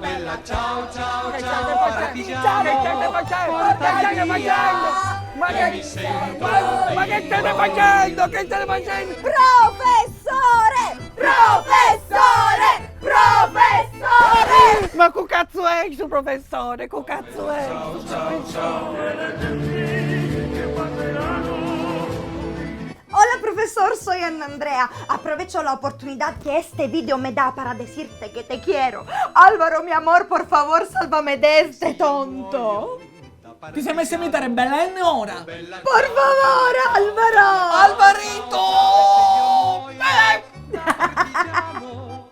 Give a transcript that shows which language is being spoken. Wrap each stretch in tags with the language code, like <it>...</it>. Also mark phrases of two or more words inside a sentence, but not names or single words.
<it>Che state facendo? Ma che state facendo? Che state facendo? Professore! Ma che cazzo è su professore? Che cazzo è?</it> <es>Hola profesor, soy Ana Andrea. Aprovecho la oportunidad que este video me da para decirte que te quiero. Álvaro, mi amor, por favor, sálvame de este tonto.</es> <it>Ti sei messo a imitare Belen ora?</it> <es>Por favor, Álvaro. Alvarito!</es>